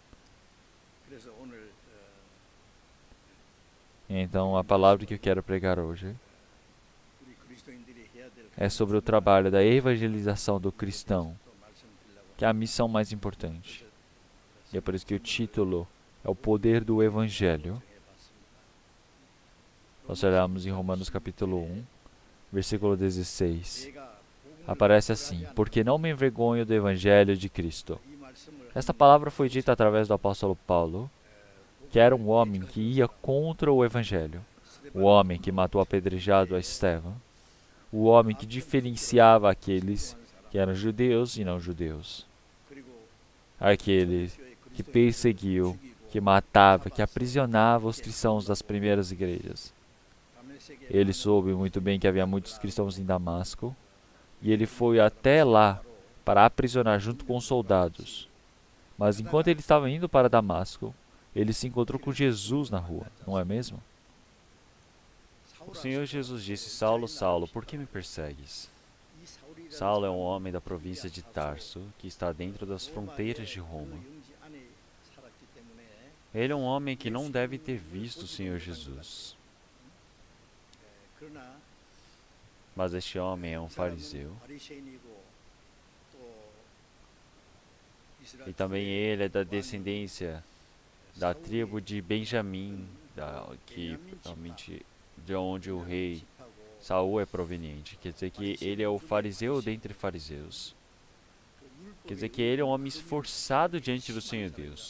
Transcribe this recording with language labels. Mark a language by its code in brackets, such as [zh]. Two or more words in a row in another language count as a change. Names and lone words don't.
[pt] Então, a palavra que eu quero pregar hoje é sobre o trabalho da evangelização do cristão, que é a missão mais importante. E é por isso que o título é o poder do Evangelho. Nós olhamos em Romanos capítulo 1, versículo 16. aparece assim: porque não me envergonho do Evangelho de Cristo. [ko] 이 말씀을 [pt] Esta palavra foi dita através do apóstolo Paulo, que era um homem que ia contra o Evangelho, o homem que matou apedrejado a Estevão, o homem que diferenciava aqueles que eram judeus e não judeus, [ko] 그리고 [pt] aquele que perseguiu, que matava, que aprisionava os cristãos das primeiras igrejas. [ko] 다메섹에 [pt] Ele soube muito bem que havia muitos cristãos em Damasco, e ele foi até lá para aprisionar junto com os soldados. Mas enquanto ele estava indo para Damasco, ele se encontrou com Jesus na rua, não é mesmo? O Senhor Jesus disse: Saulo, Saulo, por que me persegues? [ko] 이 사울이라는 [pt] Saulo é um homem da província de Tarso, que está dentro das fronteiras de Roma. [ko] 영지 안에 살았기 때문에 [pt] Ele é um homem que não deve ter visto o Senhor Jesus. [ko] 그러나 [pt] Mas este homem é um [ko] 그 사람은 [pt] fariseu, [ko] 바리새인이고 또 이스라엘 [pt] e também ele é da descendência da tribo de Benjamim, que realmente de onde o rei Saul é proveniente. Quer dizer que ele é o fariseu dentre fariseus. Quer dizer que ele é um homem esforçado diante do Senhor Deus.